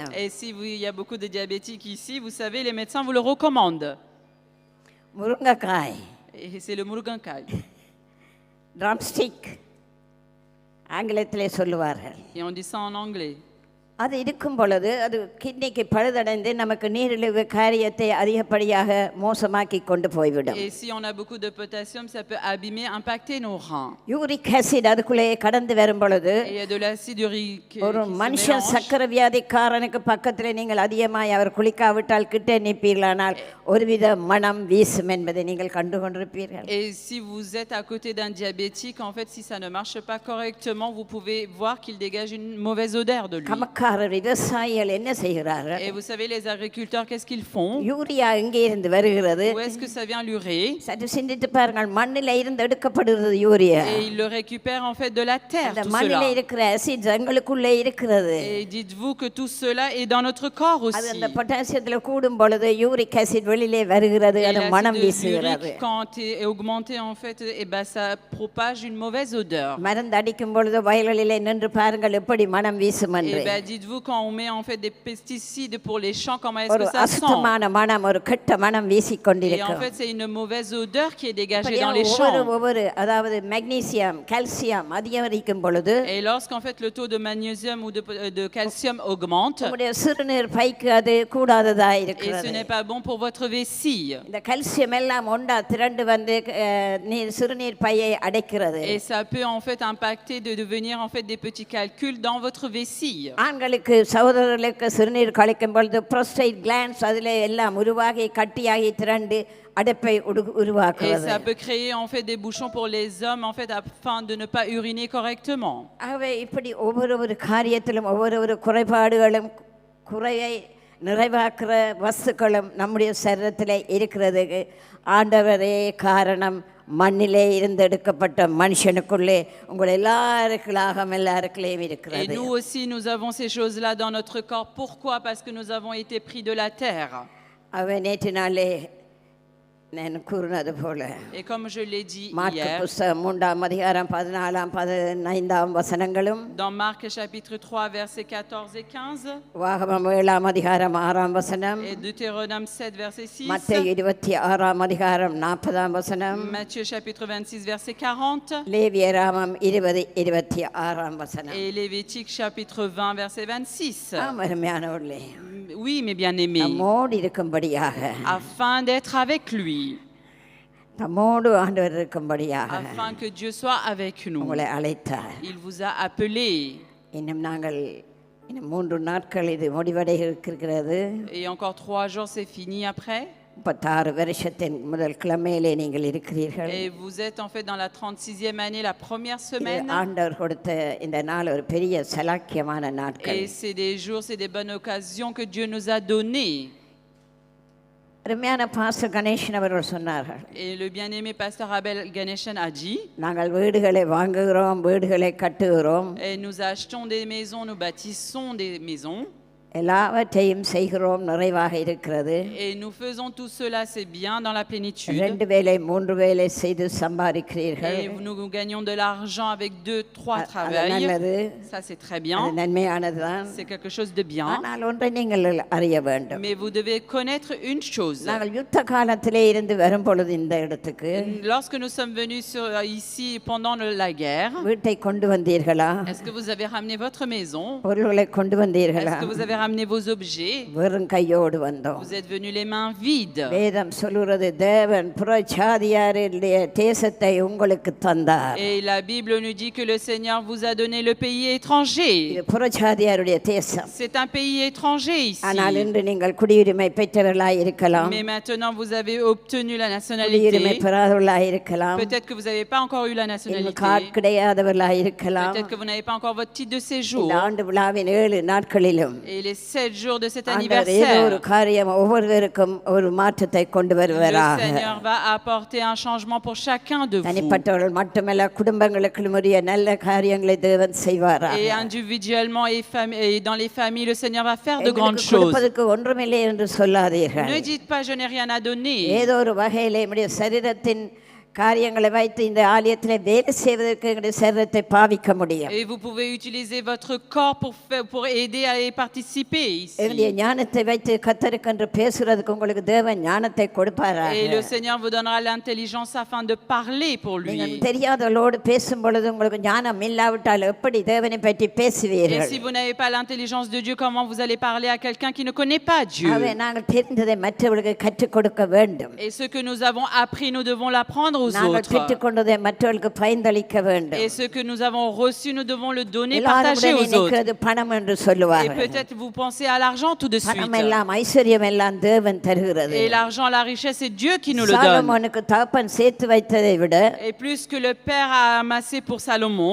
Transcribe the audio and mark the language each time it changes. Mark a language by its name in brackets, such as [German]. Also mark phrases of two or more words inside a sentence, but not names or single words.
[French] Et si il y a beaucoup de diabétiques ici, vous savez, les médecins vous le recommandent. [Tamil] முருங்கைக்காய், [French] Et c'est le murugankai. [Tamil] ட்ரம்ஸ்டிக் ஆங்கிலத்திலே சொல்லுவார்கள். [French] Et on dit ça en anglais. [Tamil] அது இருக்கும் பொழுது அது கிட்னிக்கு பழுதடைந்து நமக்கு நீரிழிவு காரியத்தை அதிகப்படியாக மோசமாக்கி கொண்டு போய்விடும். [French] Et si on a beaucoup de potassium, ça peut abîmer, impacter nos reins. [English] uric acid [Tamil] அதுக்குள்ளே கடந்து வரும் பொழுது [French] Et il y a de l'acide urique [Tamil] ஒரு [French] qui se [Tamil] மனுஷன் [French] mélange. [Tamil] சக்கரை வியாதிக்காரனுக்கு பக்கத்தில் நீங்கள் அதிகமாய் அவர் குளிக்காவிட்டால் கிட்டே நிற்பீர்களானால் ஒருவித மனம் வீசும் என்பதை நீங்கள் கண்டு கொண்டிருப்பீர்கள். [French] Et si vous êtes à côté d'un diabétique, en fait, si ça ne marche pas correctement, vous pouvez voir qu'il dégage une mauvaise odeur de lui. [Tamil] கமக்காரர் விவசாயிகள் என்ன செய்கிறார்கள்? [French] Et vous savez, les agriculteurs, qu'est-ce qu'ils font? [Tamil] யூரியா எங்கே இருந்து வருகிறது? [French] Où est-ce que ça vient l'urée? [Tamil] சற்று சிந்தித்து பாருங்கள், மண்ணில இருந்து எடுக்கப்படுகிறது யூரியா. [French] Et ils le récupèrent en fait de la terre, [Tamil] அந்த [French] tout [Tamil] மண்ணில [French] cela. [Tamil] இருக்கிற ஆசிட் எங்களுக்குள்ளே இருக்கிறது. [French] Et dites-vous que tout cela est dans notre corps [Tamil] அது [French] aussi. [Tamil] அந்த பொட்டாசியத்துல கூடும் பொழுது [English] uric acid [Tamil] வெளியிலே வருகிறது, [French] Et [Tamil] அது மனம் [French] l'acide [Tamil] வீசுகிறது. [French] urique, quand est augmenté, en fait, et ben, ça propage une mauvaise odeur. [Tamil] மருந்து அடிக்கும் பொழுது வயல்களிலே நின்று பாருங்கள் எப்படி மனம் வீசும் [French] Et [Tamil] என்று. [French] ben, dites-vous, quand on met en fait des pesticides pour les champs, comment est-ce [Tamil] ஒரு [French] que ça sent? [Tamil] அசுத்தமான மனம், ஒரு கெட்ட மனம் [French] Et en [Tamil] வீசிக்கொண்டிருக்கும். [French] fait, c'est une mauvaise odeur qui est dégagée [Tamil] இப்படியா [French] dans les [Tamil] ஒவ்வொரு [French] champs. [Tamil] அதாவது மெக்னீசியம் கால்சியம் அதிகரிக்கும் பொழுது [French] Et lorsqu'en fait le taux de magnésium ou de calcium augmente, [Tamil] உங்களுடைய சிறுநீர் பைக்கு அது கூடாததா [French] et ce [Tamil] இருக்கிறது. [French] n'est pas bon pour votre vessie. [Tamil] இந்த கால்சியம் எல்லாம் ஒன்றா திரண்டு வந்து சிறுநீர் பையை அடைக்கிறது. [French] Et ça peut en fait impacter de devenir en fait des petits calculs dans votre vessie. [Tamil] ஆண்களுக்கு சகோதரர்களுக்கு சிறுநீர் கழிக்கும் பொழுது [English] prostate glands [Tamil] அதிலே எல்லாம் உருவாகி கட்டியாகி திரண்டு அடைப்பை [French] Et [Tamil] உருவாக்குவது. [French] ça peut créer en fait des bouchons pour les hommes en fait afin de ne pas uriner correctement. [Tamil] ஆகவே இப்படி ஒவ்வொரு காரியத்திலும் ஒவ்வொரு குறைபாடுகளும் குறையை நிறைவாக்குற வஸ்துக்களும் நம்முடைய சரீரத்தில் இருக்கிறது. ஆண்டவரே காரணம், மண்ணிலே இருந்து எடுக்கப்பட்ட மனுஷனுக்குள்ளே உங்கள் எல்லாருக்குள்ளையும் [French] Et [Tamil] இருக்கிறது. [French] nous aussi, nous avons ces choses-là dans notre corps. Pourquoi? Parce que nous avons été pris de la terre. [Tamil] அவன் நேற்று நாளே நான் கூறினது போல [French] Et comme je l'ai dit [Tamil] மார்க்கு [French] hier, [Tamil] புஸ்தகம் 3ஆம் அதிகாரம் 14ஆம் 15ஆம் வசனங்களும், [French] dans Marc chapitre 3, versets 14 et 15, [Tamil] வாகமம் 7ஆம் அதிகாரம் 6ஆம் வசனம், [French] et Deutéronome 7, verset 6, [Tamil] மத்தேயு 26ஆம் அதிகாரம் 40ஆம் வசனம், [French] Matthieu chapitre 26, verset 40, [Tamil] லேவியராமம் 20:26ஆம் வசனம். [French] et Lévitique chapitre 20, verset 26. [Tamil] அருமையானவர்களே, [French] Oui, mes bien-aimés, [Tamil] நம்மோடு இருக்கும்படியாக, [French] afin d'être avec lui, [Tamil] நம்மோடு ஆண்டவர் இருக்கும்படியாக [French] afin que Dieu soit avec nous. [Tamil] உங்களை அழைத்தார். [French] Il vous a appelé. [Tamil] இன்னும் 3 நாட்கள் இது முடிவடைய இருக்கிறது. [French] Et encore 3 jours, c'est fini après. [Tamil] 36 வருஷத்தின் முதல் கிழமையிலே நீங்கள் இருக்கிறீர்கள். [French] Et vous êtes en fait dans la 36e année, la première [Tamil] இது [French] semaine. [Tamil] ஆண்டவர் கொடுத்த இந்த நாள் ஒரு பெரிய சலாக்கியமான நாட்கள். [French] Et c'est des jours, c'est des bonnes occasions que Dieu nous a données. [Tamil] அருமையான பாஸ்டர் கணேசன் அவர்கள் சொன்னார்கள், [French] Et le bien-aimé pasteur Abel Ganeshan a dit, [Tamil] நாங்கள் வீடுகளை வாங்குகிறோம், வீடுகளை கட்டுகிறோம், [French] et nous achetons des maisons, nous bâtissons des maisons, [Tamil] எல்லாவற்றையும் செய்கிறோம், நிறைவாக இருக்கிறது. [French] Et nous faisons tout cela, c'est bien dans la plénitude. [Tamil] 2 வேலை 3 வேலை செய்து சம்பாதிக்கிறீர்கள். [French] Et nous gagnons de l'argent avec 2, 3 [Tamil] அது [French] travails. [Tamil] நல்லது, [French] Ça, c'est très [Tamil] அது [French] bien. [Tamil] நன்மையானதுதான். [French] C'est quelque chose de bien. [Tamil] ஆனால் ஒன்றை நீங்கள் அறிய வேண்டும். [French] Mais vous devez connaître une chose. [Tamil] நாங்கள் யுத்த காலத்திலே இருந்து வரும்பொழுது இந்த இடத்துக்கு [French] Lorsque nous sommes venus ici pendant la guerre, [Tamil] வீட்டை கொண்டு வந்தீர்களா? [French] est-ce que vous avez ramené votre maison? [Tamil] பொருள்களை கொண்டு வந்தீர்களா? [French] Est-ce que vous avez ramené vos objets? [Tamil] வெறும் கையோடு வந்தோம். [French] Vous êtes venus les mains vides. [Tamil] வேதம் சொல்லுகிறது, தேவன் புறஜாதியாருடைய தேசத்தை உங்களுக்கு தந்தார். [French] Et la Bible nous dit que le Seigneur vous a donné le pays étranger. [Tamil] இது புறஜாதியாருடைய தேசம். [French] C'est un pays étranger ici. [Tamil] ஆனால் இன்று நீங்கள் குடியுரிமை பெற்றவர்களாய் இருக்கலாம், [French] Mais maintenant vous avez obtenu la [Tamil] குடியுரிமை [French] nationalité. [Tamil] பெறாதவர்களாய் இருக்கலாம், [French] Peut-être que vous n'avez pas encore eu la [Tamil] இன்னும் [French] nationalité. [Tamil] கார்டு கிடையாதவர்களாய் இருக்கலாம். [French] Peut-être que vous n'avez pas encore votre titre de séjour. [Tamil] இந்த ஆண்டு விழாவின் 7 நாட்களிலும் [French] Et les 7 jours de cet [Tamil] ஆண்டவர் ஏதோ ஒரு [French] anniversaire, [Tamil] காரியம் ஒவ்வொருவருக்கும் ஒரு மாற்றத்தை கொண்டு [French] le [Tamil] வருவாராக. [French] Seigneur va apporter un changement pour chacun de vous. [Tamil] தனிப்பட்டவர்கள் மட்டுமல்ல, குடும்பங்களுக்கு உரிய நல்ல காரியங்களை தேவன் செய்வாராக. [French] Et individuellement et dans les familles, le Seigneur va faire de grandes [Tamil] எங்களுக்கு [French] choses. [Tamil] கொடுப்பதற்கு ஒன்றுமில்லை என்று சொல்லாதீர்கள். [French] Ne dites pas je n'ai rien à donner. [Tamil] ஏதோ ஒரு வகையில் நம்முடைய சரீரத்தின் காரியங்களை வைத்து இந்த ஆலயத்தில் வேலை செய்வதற்கு எங்களுடைய சரீரத்தை பாவிக்க முடியும். [French] Et vous pouvez utiliser votre corps pour aider à y participer ici. [Tamil] எங்களுடைய ஞானத்தை வைத்து கர்த்தருக்கென்று பேசுறதுக்கு உங்களுக்கு தேவன் ஞானத்தை கொடுப்பாராக. [French] Et le Seigneur vous donnera l'intelligence afin de parler pour lui. [Tamil] நீங்கள் தெரியாதவர்களோடு பேசும் பொழுது உங்களுக்கு ஞானம் இல்லாவிட்டால் எப்படி தேவனை பற்றி [French] Et [Tamil] பேசுவீர்கள்? [French] si vous n'avez pas l'intelligence de Dieu, comment vous allez parler à quelqu'un qui ne connaît pas Dieu? [Tamil] ஆகவே நாங்கள் தெரிந்ததை மற்றவர்களுக்கு கற்றுக் கொடுக்க வேண்டும். [French] Et ce que nous avons appris, nous devons l'apprendre aux [Tamil] நாங்கள் [French] autres. [Tamil] பெற்றுக்கொண்டதை மற்றவர்களுக்கு பயந்தளிக்க வேண்டும். [French] Et ce que nous avons reçu, nous devons le donner, [Tamil] எல்லாரும் [French] partager [Tamil] உடனே [French] aux autres. [Tamil] நினைக்கிறது பணம் என்று [French] Et [Tamil] சொல்லுவார்கள். [French] peut-être vous pensez à l'argent tout de suite. [Tamil] பணம் எல்லாம் ஐஸ்வர்யம் எல்லாம் தேவன் தருகிறது. [French] Et l'argent, la richesse, c'est Dieu qui nous le donne. [Tamil] சாலமோனுக்கு தகப்பன் சேர்த்து வைத்ததை விட [French] Et plus que le Père a amassé pour Salomon,